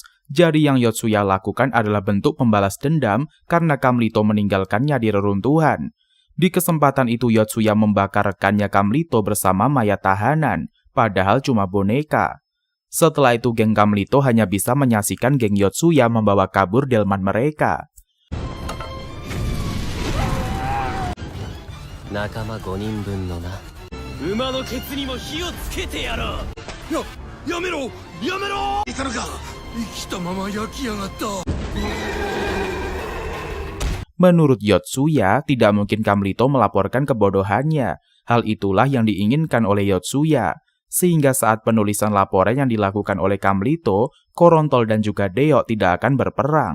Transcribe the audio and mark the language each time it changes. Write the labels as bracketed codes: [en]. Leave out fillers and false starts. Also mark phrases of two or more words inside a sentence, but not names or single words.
[id] Jadi yang Yotsuya lakukan adalah bentuk pembalas dendam karena Kamlito meninggalkannya di reruntuhan. Di kesempatan itu Yotsuya membakar rekannya Kamlito bersama mayat tahanan, padahal cuma boneka. Setelah itu geng Kamlito hanya bisa menyaksikan geng Yotsuya membawa kabur delman mereka. [ja] Nakama 5人分のな。馬のケツにも火をつけてやろう。やめろやめろ。いたのか。生きたまま焼きやがった。 [id] Menurut Yotsuya, tidak mungkin Kamlito melaporkan kebodohannya. Hal itulah yang diinginkan oleh Yotsuya. Sehingga saat penulisan laporan yang dilakukan oleh Kamlito, Korontol dan juga Deok tidak akan berperang.